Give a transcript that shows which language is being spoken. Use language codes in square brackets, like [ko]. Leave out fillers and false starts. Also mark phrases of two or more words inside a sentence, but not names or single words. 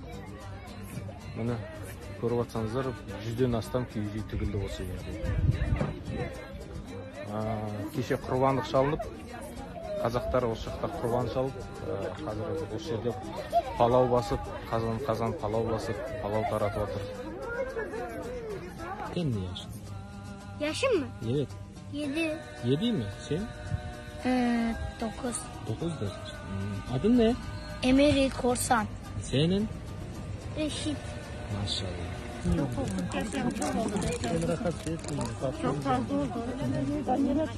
[kk] Міне, көріп жатсаңыздар, 100-ден астам KG тігілді осы жерде. Кеше құрбандық шалынып, қазақтар осы жақта құрбан шалып, қазір осы жерде палау басып, қазан палау басып, палау таратып жатыр. [tr] Sen ne yaşın? Yaşım mı? Evet. 7. 7 mi? Sen? 9. 9 da. Adın ne? Emeri Korsan. Senin? Reşit. Maşallah. Çok fazla oldu.